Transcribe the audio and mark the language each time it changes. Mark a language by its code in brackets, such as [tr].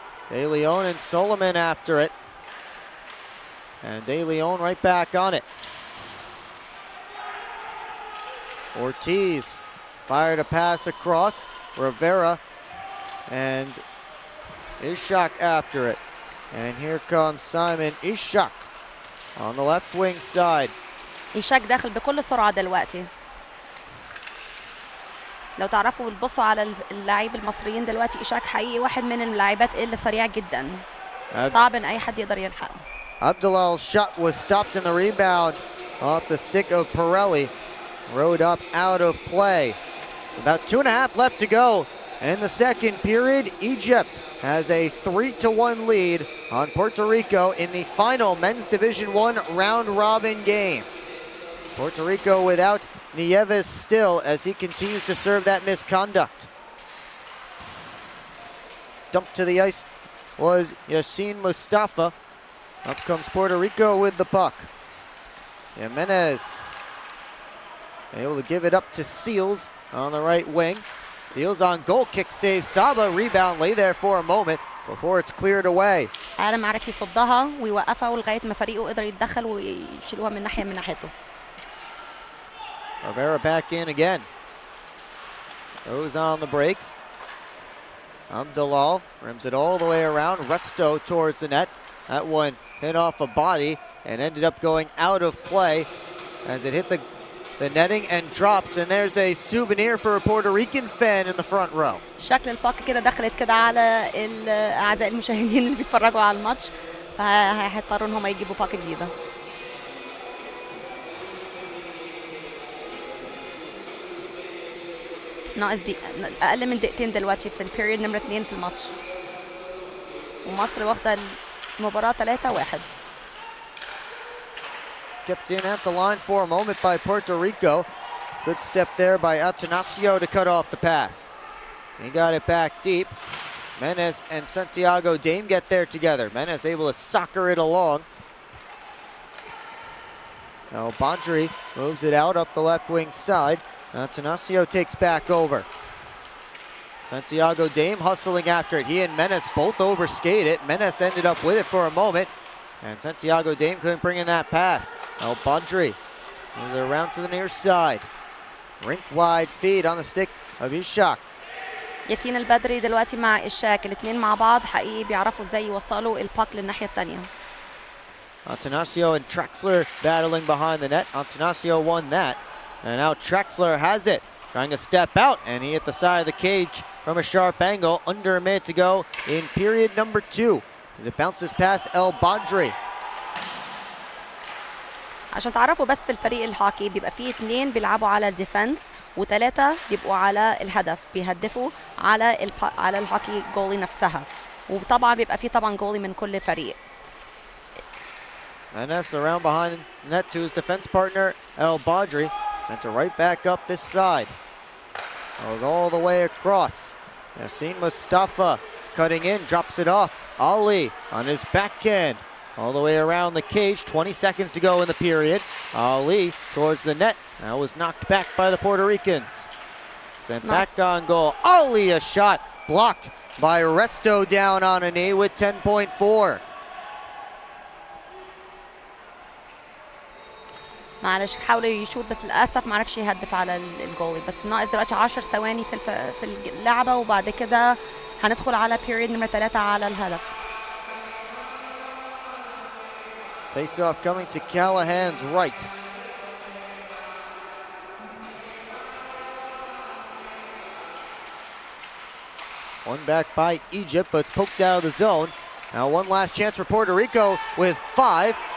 [en] De Leon and Solomon after it. And De Leon right back on it. Ortiz fired a pass across. Rivera and Ishak after it. And here comes Simon Ishak on the left wing side. [ar] إيشاك داخل بكل سرعة دلوقتي. لو تعرفوا بتبصوا على اللاعب المصريين دلوقتي، إشاك حقيقي واحد من اللاعبات اللي سريع جدا، صعب ان اي حد يقدر يلحقه. [en] Abdulal's shot was stopped in the rebound off the stick of Pirelli. Rode up out of play. About 2.5 left to go in the second period. Egypt has a 3-1 lead on Puerto Rico in the final men's Division I round-robin game. Puerto Rico without Nieves still as he continues to serve that misconduct. Dumped to the ice was Yassine Mustafa. Up comes Puerto Rico with the puck. Jimenez able to give it up to Seals on the right wing. Seals on goal, kick save Saba, rebound, lay there for a moment before it's cleared away. [ar] عالم عرف يصدها ويوقفها لغايه ما فريقه قدر يتدخل ويشيلوها من ناحيته. [en] Rivera back in again. Goes on the brakes. Abdulal rims it all the way around. Resto towards the net. That one hit off a body and ended up going out of play as it hit the netting and drops. And there's a souvenir for a Puerto Rican fan in the front row. [ar] شكل الباك كده دخلت كده على اعزائي المشاهدين اللي بيتفرجوا على الماتش، فهيضطروا ان هم يجيبوا باك جديده. ناقص اقل من دقيقتين دلوقتي في البيريود نمرة 2 في الماتش، ومصر واخده المباراه 3-1. [en] Kept in at the line for a moment by Puerto Rico. Good step there by Atanasio to cut off the pass. He got it back deep. Menes and Santiago Dame get there together. Menes able to soccer it along. Now Bandri moves it out up the left wing side. Atanasio takes back over. Santiago Dame hustling after it. He and Menes both overskate it. Menes ended up with it for a moment. And Santiago Dame couldn't bring in that pass. Now Bandri moves it around to the near side. Rink wide feed on the stick of Ishak. [ar] ياسين البدري دلوقتي مع إشاك، الاثنين مع بعض حقيقي بيعرفوا ازاي يوصلوا الباك للناحية الثانية. [en] Atanasio and Trexler battling behind the net. Atanasio won that. And now Trexler has it. Trying to step out, and he hit the side of the cage from a sharp angle. Under a minute to go in period number 2. As it bounces past El Badri. [ar] عشان تعرفوا بس في الفريق الهوكي بيبقى فيه 2 بيلعبوا على الديفنس و3 بيبقوا على الهدف، بيهدفوا على الهوكي جولي نفسها، وطبعا بيبقى فيه طبعا جولي من كل فريق. [en] Menes around behind the net to his defense partner El Badri. Sent it right back up this side. Goes all the way across. Yassine Mustafa cutting in, drops it off. Ali on his backhand. All the way around the cage, 20 seconds to go in the period. Ali towards the net. That was knocked back by the Puerto Ricans. Sent back on goal. Ali, a shot blocked by Resto down on a knee with 10.4. [ar] معلش حاولوا يشوط بس للاسف ما عرفش يهدف على الجولي، بس ناقص دلوقتي 10 ثواني في اللعبه، وبعد كده هندخل على بيريد نمرة 3 على الهدف. [en] Face off coming to Callahan's right. One back by Egypt, but it's poked out of the zone. Now one last chance for Puerto Rico with 5.